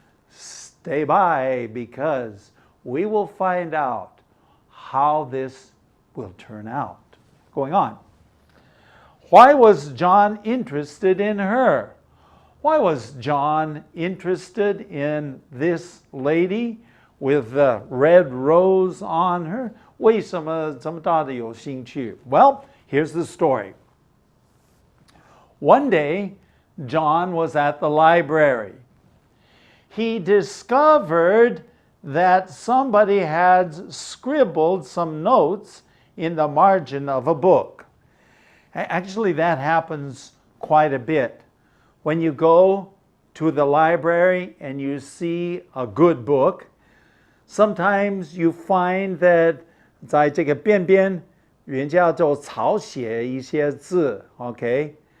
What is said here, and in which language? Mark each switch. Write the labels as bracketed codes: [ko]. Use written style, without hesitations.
[en] Stay by, because we will find out how this will turn out. Going on. Why was John interested in her? Why was John interested in this lady with the red rose on her? [zh] 为什么这么大的有兴趣? [en] Well, here's the story. One day, John was at the library. He discovered that somebody had scribbled some notes in the margin of a book. Actually, that happens quite a bit. When you go to the library and you see a good book, sometimes you find that [zh] 在这个边边，人家就草写一些字 [en] okay?